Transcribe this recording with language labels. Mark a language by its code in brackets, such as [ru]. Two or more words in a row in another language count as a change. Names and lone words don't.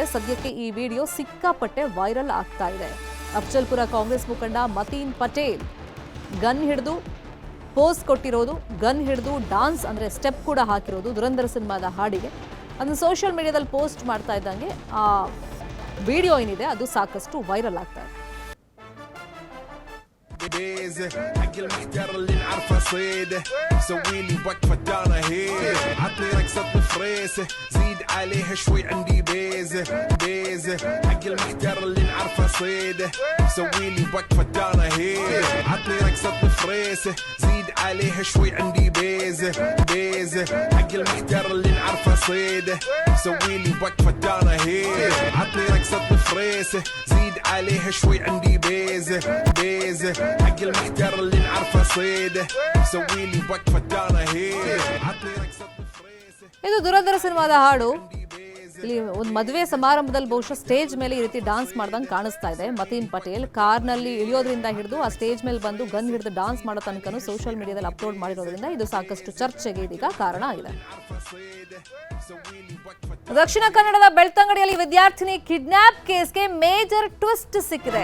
[kn] ಸದ್ಯಕ್ಕೆ ಈ ವಿಡಿಯೋ ಸಿಕ್ಕಾಪಟ್ಟೆ ವೈರಲ್ ಆಗ್ತಾ ಇದೆ. ಅಫ್ಜಲ್ಪುರ ಕಾಂಗ್ರೆಸ್ ಮುಖಂಡ ಮತೀನ್ ಪಟೇಲ್ ಗನ್ ಹಿಡಿದು ಪೋಸ್ ಕೊಟ್ಟಿರೋದು, ಗನ್ ಹಿಡಿದು ಡಾನ್ಸ್ ಅಂದ್ರೆ ಸ್ಟೆಪ್ ಕೂಡ ಹಾಕಿರೋದು ದುರಂಧರ್ ಸಿನಿಮಾದ ಹಾಡಿಗೆ. ಅದನ್ನು [en] social mediaದಲ್ಲಿ [kn] ಪೋಸ್ಟ್ ಮಾಡ್ತಾ ಇದ್ದಂಗೆ ಆ ವಿಡಿಯೋ ಏನಿದೆ ಅದು ಸಾಕಷ್ಟು ವೈರಲ್ ಆಗ್ತಾ ಇದೆ. [ar] حق المحتار اللي نعرفه صيده سوي لي وقفه دانا هيك عطني رقصه بفريسه زيد عليها شوي عندي بيزه حق المحتار اللي نعرفه صيده سوي لي وقفه دانا هيك عطني رقصه بفريسه زيد عليها شوي عندي بيزه حق المحتار اللي نعرفه صيده سوي لي وقفه دانا هيك عطني رقصه بفريسه زيد عليها شوي عندي بيزه حق المحتار اللي نعرفه صيده سوي لي وقفه دانا هيك عطني رقصه بفريسه. [kn] ಇದು ದುರಂಧರ ಸಿನಿಮಾದ ಹಾಡು. ಇಲ್ಲಿ ಒಂದು ಮದುವೆ ಸಮಾರಂಭದಲ್ಲಿ ಬಹುಶಃ ಸ್ಟೇಜ್ ಮೇಲೆ ಈ ರೀತಿ ಡಾನ್ಸ್ ಮಾಡ್ದಂಗೆ ಕಾಣಿಸ್ತಾ ಇದೆ. ಮತೀನ್ ಪಟೇಲ್ ಕಾರ್ನಲ್ಲಿ ಇಳಿಯೋದ್ರಿಂದ ಹಿಡಿದು ಆ ಸ್ಟೇಜ್ ಮೇಲೆ ಬಂದು ಗನ್ ಹಿಡಿದು ಡಾನ್ಸ್ ಮಾಡೋ ತನಕನೂ [en] social mediaದಲ್ಲಿ [kn] ಅಪ್ಲೋಡ್ ಮಾಡಿರೋದ್ರಿಂದ ಇದು ಸಾಕಷ್ಟು ಚರ್ಚೆಗೆ ಇದೀಗ ಕಾರಣ ಆಗಿದೆ. ದಕ್ಷಿಣ ಕನ್ನಡದ ಬೆಳ್ತಂಗಡಿಯಲ್ಲಿ ವಿದ್ಯಾರ್ಥಿನಿ [en] kidnap caseಗೆ major twist [kn] ಸಿಕ್ಕಿದೆ.